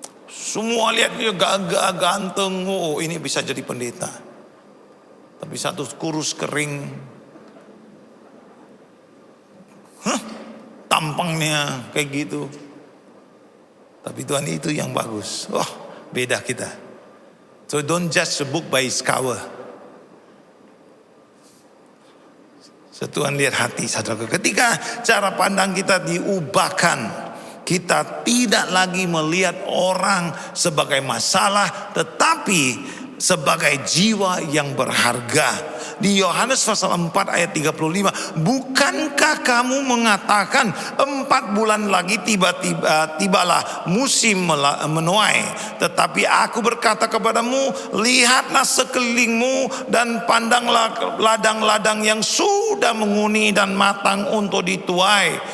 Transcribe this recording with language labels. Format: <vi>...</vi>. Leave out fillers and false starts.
<id>Semua lihat dia gagah, ganteng, oh ini bisa jadi pendeta. Tapi satu kurus kering, tampangnya kayak gitu. Tapi Tuhan itu yang bagus. Oh, beda kita.</id> <en>So don't judge the book by its cover.</en> <id>So Tuhan lihat hati, saudara. Ketika cara pandang kita diubahkan, kita tidak lagi melihat orang sebagai masalah, tetapi sebagai jiwa yang berharga. Di Yohanes pasal 4 ayat 35, bukankah kamu mengatakan 4 bulan lagi tibalah musim menuai, tetapi aku berkata kepadamu, lihatlah sekelilingmu dan pandanglah ladang-ladang yang sudah menguni dan matang untuk dituai.</id>